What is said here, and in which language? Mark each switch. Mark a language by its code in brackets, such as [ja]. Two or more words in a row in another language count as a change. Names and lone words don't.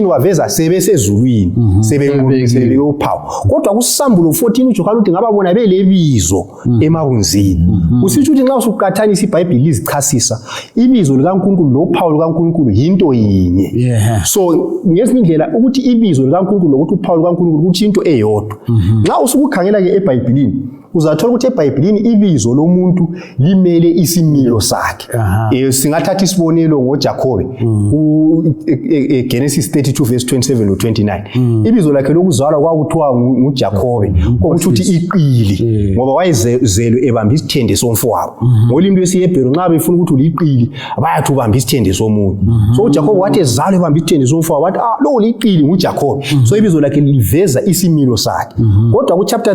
[nd] waveza sebesezulwini sebekuPaul kodwa kuSambulo 14 uJohane uthi ngababona belebizo emabunzini usitsho ukuthi nxa usuqhathanisa iBhayibheli lizichasisa ibizo likaNkulunkulu loPaul likaNkulunkulu yinto yinye so ngezinye indlela ukuthi ibizo likaNkulunkulu lokuthi uPaul likaNkulunkulu ukuthi into eyodwa nxa usukukhangela ke eBhayibhelini uzathola ukuthi eBhayibhelini ibizo lomuntu limele isimilo sakhe singathatha isibonelo ngoJakobe Genesis 32 verse 27 no 29 ibizo lakhe lokuzalwa kwakuthiwa nguJakobe ukuthi iqili ngoba wayezelwe ebamba isithende somfowabo ngolimi lwesiHebheru nxa befuna ukuthi uliqili bayathi ubamba isithende somuntu so uJakobe wathi ezalwe ebamba isithende somfowabo wathi lo liqili nguJakobe so ibizo lakhe liveza isimilo sakhe kodwa ku chapter